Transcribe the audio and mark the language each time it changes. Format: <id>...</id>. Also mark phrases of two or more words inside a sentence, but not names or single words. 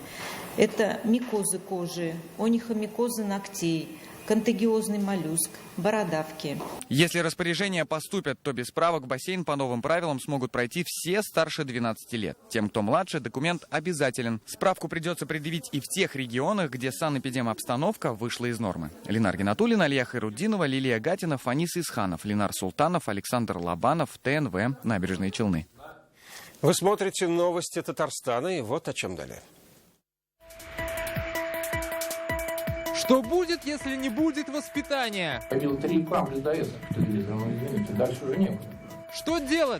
<ru>Это микозы кожи, онихомикозы ногтей, контагиозный моллюск, бородавки. Если распоряжения поступят, то без справок в бассейн по новым правилам смогут пройти все старше 12 лет. Тем, кто младше, документ обязателен. Справку придется предъявить и в тех регионах, где санэпидемобстановка вышла из нормы. Ленар Гинатуллин, Алия Хайруддинова, Лилия Гатина, Фанис Исханов, Ленар Султанов, Александр Лобанов, ТНВ, Набережные Челны. Вы смотрите новости Татарстана, и вот о чем далее. Что будет, если не будет воспитания? Побил 3 рекламы людоеда по телевизору, но извините, дальше уже некуда. Что делать?</ru>